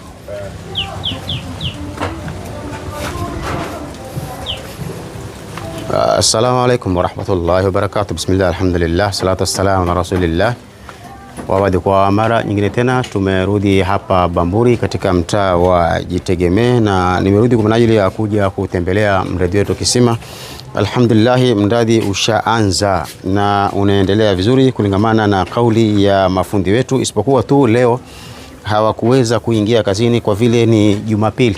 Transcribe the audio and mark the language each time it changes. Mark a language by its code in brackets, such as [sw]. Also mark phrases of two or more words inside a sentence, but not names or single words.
[ar] السلام عليكم ورحمة الله وبركاته. بسم الله، الحمد لله، الصلاة والسلام على رسول الله. [sw] Kwa mara nyingine tena tumerudi hapa Bamburi katika mtaa wa Jitegemee, na nimerudi kwa ajili ya kuja kutembelea mradi wetu Kisima. Alhamdulillah, mradi ushaanza na unaendelea vizuri kulingamana na kauli ya mafundi wetu, isipokuwa tu leo hawakuweza kuingia kazini kwa vile ni Jumapili.